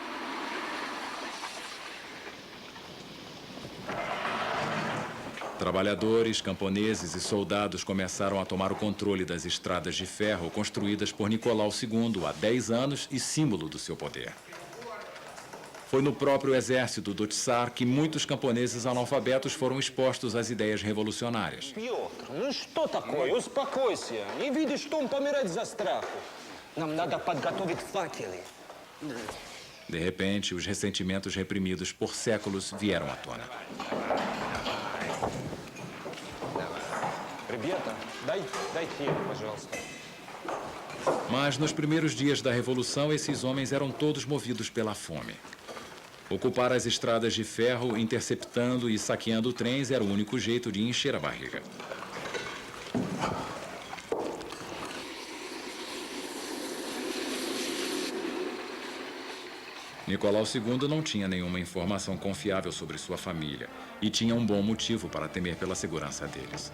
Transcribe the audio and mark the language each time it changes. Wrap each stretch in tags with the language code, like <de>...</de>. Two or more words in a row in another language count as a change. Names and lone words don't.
<pt>Trabalhadores, camponeses e soldados começaram a tomar o controle das estradas de ferro construídas por Nicolau II há 10 anos e símbolo do seu poder. Foi no próprio exército do Tsar que muitos camponeses analfabetos foram expostos às ideias revolucionárias.</pt> <ru>Пётр, ну что такое? Успокойся. Не видишь, что он помирает за страху. Нам надо подготовить факелы.</ru> <pt>De repente, os ressentimentos reprimidos por séculos vieram à tona.</pt> <ru>Ребята, дайте его, пожалуйста.</ru> <pt>Mas nos primeiros dias da Revolução, esses homens eram todos movidos pela fome. Ocupar as estradas de ferro, interceptando e saqueando trens era o único jeito de encher a barriga. Nicolau II não tinha nenhuma informação confiável sobre sua família e tinha um bom motivo para temer pela segurança deles.</pt>